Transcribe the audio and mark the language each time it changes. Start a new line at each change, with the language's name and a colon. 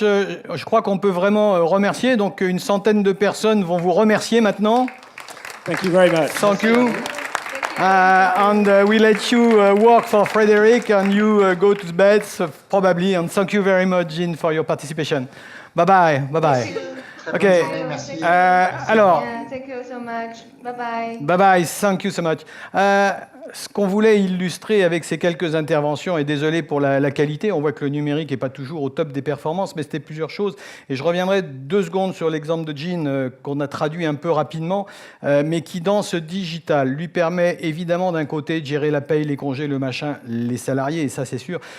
French: Je crois qu'on peut vraiment remercier. Donc, une centaine de personnes vont vous remercier maintenant.
English: Thank you very much. Thank you. And we let you work for Frederick and you go to bed probably. And thank you very much, Jean, for your participation. Bye-bye. Bye-bye. Okay. Alors. Thank you so much. Bye-bye. Bye-bye. Thank you so much.
French: ce qu'on voulait illustrer avec ces quelques interventions, et désolé pour la qualité, on voit que le numérique n'est pas toujours au top des performances, mais c'était plusieurs choses. Et je reviendrai 2 secondes sur l'exemple de Jean qu'on a traduit un peu rapidement, mais qui, dans ce digital, lui permet évidemment d'un côté de gérer la paye, les congés, le machin, les salariés, et ça c'est sûr.